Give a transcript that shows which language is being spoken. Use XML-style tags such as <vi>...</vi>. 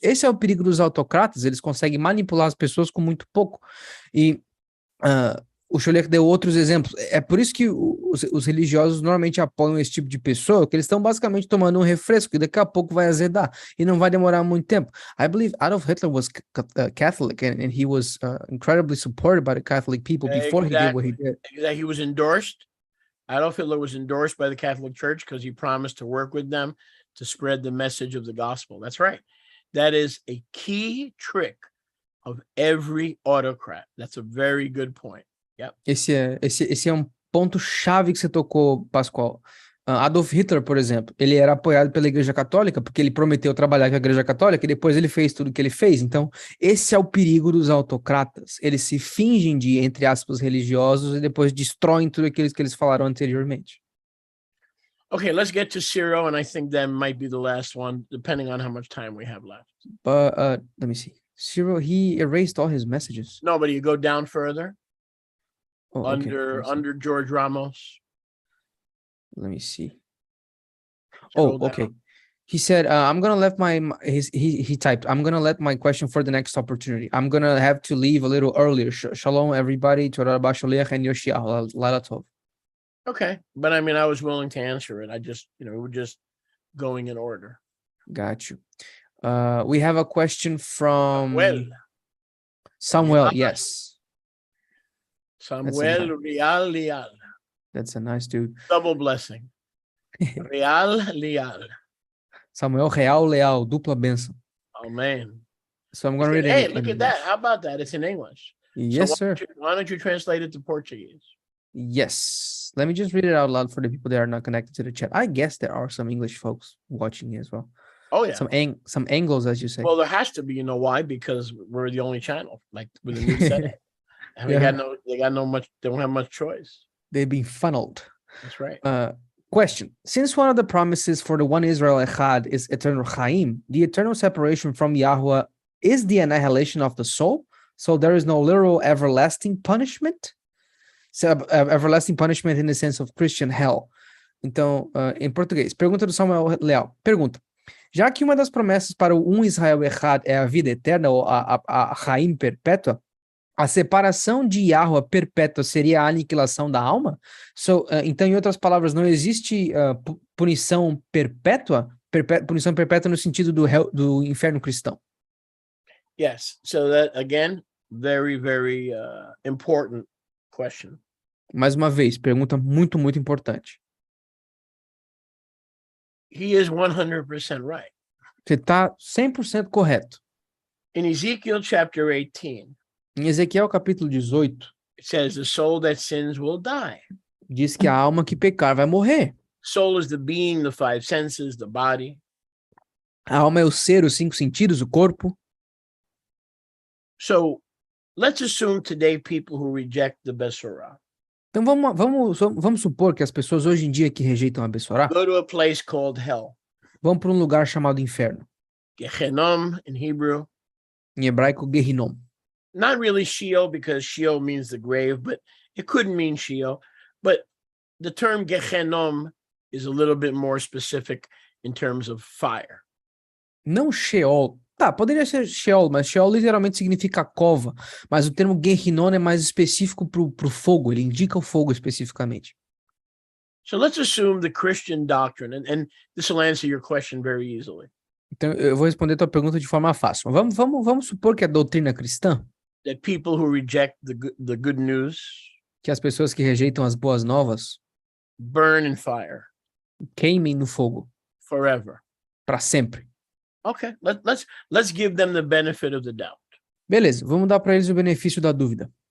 <pt>Esse é o perigo dos autocratas, eles conseguem manipular as pessoas com muito pouco. E o Cholek deu outros exemplos. É por isso que os religiosos normalmente apoiam esse tipo de pessoa, porque eles estão basicamente tomando um refresco, e daqui a pouco vai azedar, e não vai demorar muito tempo.</pt> <en>I believe Adolf Hitler was Catholic, and he was incredibly supported by the Catholic people before he did what he did. Exactly. He was endorsed. Adolf Hitler was endorsed by the Catholic Church because he promised to work with them to spread the message of the gospel. That's right. That is a key trick of every autocrat. That's a very good point. Yep.</en> <pt>Esse é um ponto chave que você tocou, Pascoal. Adolf Hitler, por exemplo, ele era apoiado pela Igreja Católica porque ele prometeu trabalhar com a Igreja Católica e depois ele fez tudo o que ele fez. Então, esse é o perigo dos autocratas. Eles se fingem de, entre aspas, religiosos e depois destroem tudo aquilo que eles falaram anteriormente.</pt> <en>Okay, let's get to Ciro, and I think that might be the last one, depending on how much time we have left. But let me see. Ciro, he erased all his messages. No, but you go down further. Oh, okay. Under George Ramos. Let me see. Scroll Oh, okay. down. He said, I'm going to let he typed, I'm going to let my question for the next opportunity. I'm going to have to leave a little earlier.</en> <he>Shalom, everybody. Torah Basholech and Yoshiach. Laila Tov.</he> <en>Okay. But I mean, I was willing to answer it. I just, we're just going in order. Got you. We have a question from Real. Samuel. Yes. Samuel Real. That's a nice dude. Double blessing. Real.</en> <pt>Samuel Real Leal, dupla benção.</pt> <en>Amen. So I'm going to read it. Hey, look at that. How about that? It's in English. Yes, so sir. Why don't you translate it to Portuguese? Yes. Let me just read it out loud for the people that are not connected to the chat. I guess there are some English folks watching as well. Oh, yeah. Some angles, as you say. Well, there has to be. You know why? Because we're the only channel, like with a new setting. And they don't have much choice. They've been funneled. That's right. Question. Since one of the promises for the one Israel Echad is eternal Chaim, the eternal separation from Yahweh is the annihilation of the soul, so there is no literal everlasting punishment? So, everlasting punishment in the sense of Christian hell.</en> <pt>Então, em português, pergunta do Samuel Leal. Pergunta. Já que uma das promessas para o Israel Echad é a vida eterna, ou a Chaim perpétua, a separação de Yahweh perpétua seria a aniquilação da alma? Então, em outras palavras, não existe punição perpétua? Punição perpétua no sentido do inferno cristão.</pt> <en>Yes. So that, again, very, very important question.</en> <pt>Mais uma vez, pergunta muito, muito importante.</pt> <en>He is 100% right.</en> <pt>Você está 100% correto.</pt> <en>In Ezekiel chapter 18,</en> <pt>em Ezequiel capítulo 18,</pt> <en>it says the soul that sins will die.</en> <pt>Diz que a alma que pecar vai morrer.</pt> <en>Soul is the being, the five senses, the body.</en> <pt>A alma é o ser, os 5 sentidos, o corpo.</pt> <en>So let's assume today people who reject the Besorah.</en> <pt>Então vamos supor que as pessoas hoje em dia que rejeitam a Bessorá</pt> <en>go to a place called hell.</en> <pt>vão para um lugar chamado inferno.</pt> <en>Gehenom in Hebrew.</en> <pt>Em hebraico, Gehinom.</pt> <en>Not really Sheol, because Sheol means the grave, but it could mean Sheol. But the term Gehenom is a little bit more specific in terms of fire.</en> <pt>Não Sheol. Tá, poderia ser Sheol, mas Sheol literalmente significa cova. Mas o termo Gehinom é mais específico pro fogo, ele indica o fogo especificamente.</pt> <en>So let's assume the Christian doctrine, and this will answer your question very easily.</en> <pt>Então eu vou responder a tua pergunta de forma fácil. Vamos supor que a doutrina cristã,</pt> <en>That people who reject the good news</en> <pt>que as pessoas que rejeitam as boas novas,</pt> <en>burn in fire</en> <pt>queimem no fogo</pt> <en>forever.</en> <pt>para sempre.</pt> <en>Okay, let's give them the benefit of the doubt.</en> <pt>Beleza, vamos dar para eles o benefício da dúvida.</pt>